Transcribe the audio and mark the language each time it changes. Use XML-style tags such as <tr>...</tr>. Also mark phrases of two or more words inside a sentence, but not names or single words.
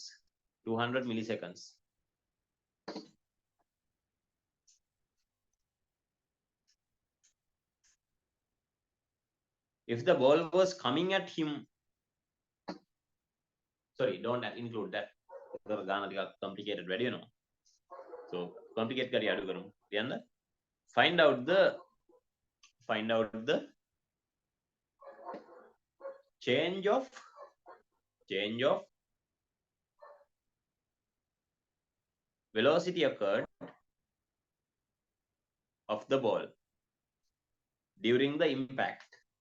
<en>200 milliseconds. If the ball was coming at him, sorry, don't include that.</en> <si>Complicated වැඩි වෙනවා.</si> <en>So complicate</en> <si>කරි අඩු කරමු. කියන්න.</si> <en>Find out the change of velocity occurred of the ball during the impact.</en>